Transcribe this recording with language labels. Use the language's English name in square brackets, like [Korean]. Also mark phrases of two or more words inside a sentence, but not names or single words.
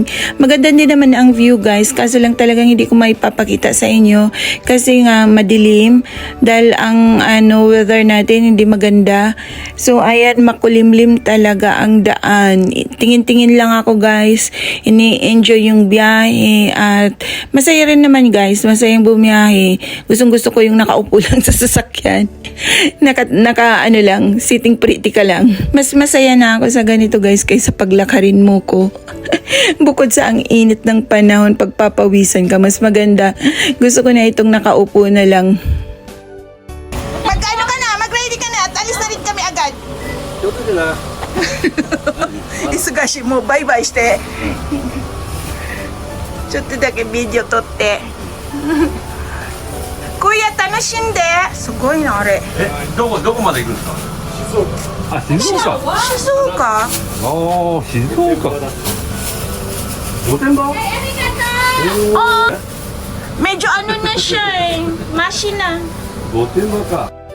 [Filipino] Maganda din naman ang view guys, kaso lang talagang hindi ko maipapakita sa inyo kasi nga madilim dahil ang weather natin hindi maganda. So ayan, makulimlim talaga ang daan. Tingin-tingin lang ako guys. Ini-enjoy yung biyahe at masaya rin naman guys. Masayang bumiyahe. Gustong-gusto ko yung nakaupo lang sa sasakyan. Naka ano lang, [English] sitting pretty [Filipino] ka lang. Mas masaya na ako sa ganito guys kaysa paglakarin mo ko. Bukod sa ang init ng panahon, pagpapawisan ka, mas maganda. Gusto ko na itong nakaupo na lang. Mag-ano ka na? Mag-ready ka na at alis na rin kami agad. [Japanese] 気をつけてな。 [Filipino] Isugashi mo, bye-bye して。 [Japanese] ちょっとだけビデオ撮って。Kuya, 楽しんで。すごいな、あれ。どこまで行くんですか。静岡。あ、静岡。静岡？ああ、静岡。御殿場。 [Filipino] Oh, medyo ano na siya eh. Mashi na. [Japanese] 御殿場か。